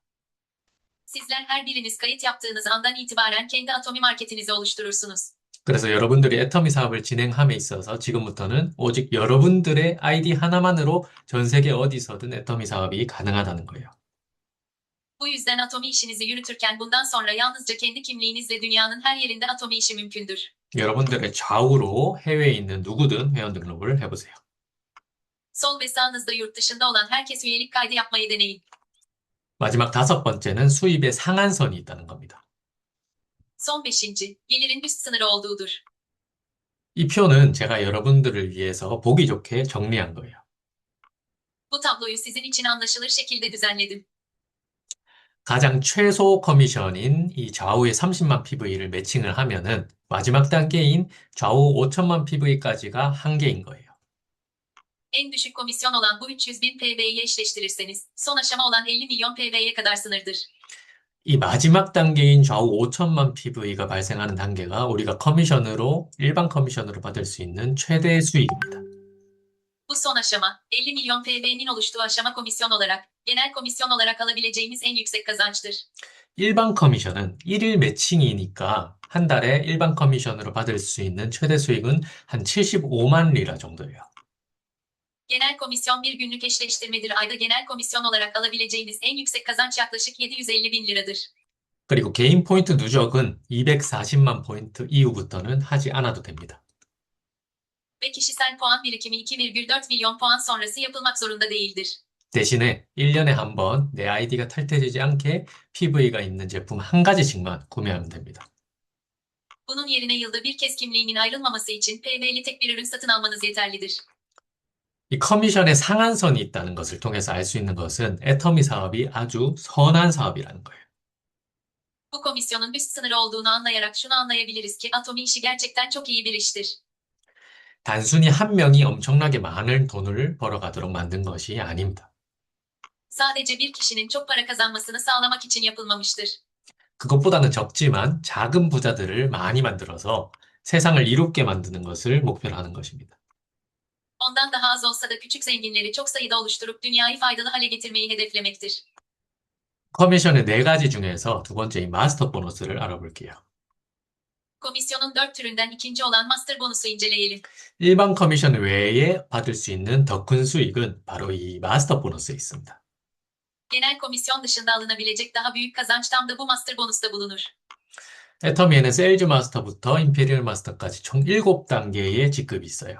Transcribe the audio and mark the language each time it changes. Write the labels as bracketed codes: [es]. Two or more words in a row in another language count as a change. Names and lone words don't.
[tr] Sizler her biriniz kayıt yaptığınız andan itibaren kendi atomi marketinizi oluşturursunuz. [ko] 그래서 여러분들이 애터미 사업을 진행함에 있어서 지금부터는 오직 여러분들의 아이디 하나만으로 전 세계 어디서든 애터미 사업이 가능하다는 거예요. [tr] Bu yüzden atomi işinizi yürütürken bundan sonra yalnızca kendi kimliğinizle dünyanın her yerinde atomi işi mümkündür. [ko] 여러분들의 좌우로 해외에 있는 누구든 회원 등록을 해보세요. [tr] Sol ve sağınızda yurt dışında olan herkes üyelik kaydı yapmayı deneyin. [ko] 마지막 다섯 번째는 수입의 상한선이 있다는 겁니다. [tr] Son beşinci, gelirin üst sınırı olduğudur. [ko] 이 표는 제가 여러분들을 위해서 보기 좋게 정리한 거예요. [tr] Bu tabloyu sizin için anlaşılır şekilde düzenledim. [ko] 가장 최소 커미션인 이 좌우의 30만 PV를 매칭을 하면은 마지막 단계인 좌우 5천만 PV까지가 한계인 거예요. [tr] En düşük komisyon olan bu 300.000 PV'yi eşleştirirseniz, son aşama olan 50 milyon PV'ye kadar sınırdır. [ko] 이 마지막 단계인 좌우 5천만 PV가 발생하는 단계가 우리가 커미션으로, 일반 커미션으로 받을 수 있는 최대 수익입니다. [tr] Bu son aşama, 50 milyon PV'nin oluştuğu aşama komisyon olarak, genel komisyon olarak alabileceğimiz en yüksek kazançtır. [ko] 일반 커미션은 1일 매칭이니까 한 달에 일반 커미션으로 받을 수 있는 최대 수익은 한 75만 리라 정도예요. [tr] Genel komisyon bir günlük eşleştirmedir. Ayda genel komisyon olarak alabileceğiniz en yüksek kazanç yaklaşık 750 bin liradır. [ko] 그리고 개인 포인트 누적은 240만 포인트 이후부터는 하지 않아도 됩니다. [tr] Ve kişisel puan birikimi 2,4 milyon puan sonrası yapılmak zorunda değildir. [ko] 대신에 1년에 한 번 내 아이디가 탈퇴되지 않게 PV가 있는 제품 한 가지씩만 구매하면 됩니다. [tr] Bunun yerine yılda bir kez kimliğinin ayrılmaması için PV'li tek bir ürün satın almanız yeterlidir. [ko] 이 커미션의 상한선이 있다는 것을 통해서 알 수 있는 것은 애터미 사업이 아주 선한 사업이라는 거예요. [tr] Bu komisyonun üst sınırı olduğunu anlayarak şunu anlayabiliriz ki atomi işi gerçekten çok iyi bir iştir. [ko] 단순히 한 명이 엄청나게 많은 돈을 벌어가도록 만든 것이 아닙니다. [tr] Sadece bir kişinin çok para kazanmasını sağlamak için yapılmamıştır. [ko] 그것보다는 적지만 작은 부자들을 많이 만들어서 세상을 이롭게 만드는 것을 목표로 하는 것입니다. [tr] Ondan daha az olsa da küçük zenginleri çok sayıda oluşturup dünyayı faydalı hale getirmeyi hedeflemektir. [ko] 커미션의 네 가지 중에서 두 번째인 마스터 보너스를 알아볼게요. [tr] Komisyonun 4 türünden ikinci olan master bonusu inceleyelim. [ko] 일반 커미션 외에 받을 수 있는 더 큰 수익은 바로 이 마스터 보너스에 있습니다. [tr] Genel komisyon dışında alınabilecek daha büyük kazanç tam da bu master bonusta bulunur. [ko] 애터미에는 세일즈 마스터부터 임페리얼 마스터까지 총 7단계의 직급이 있어요.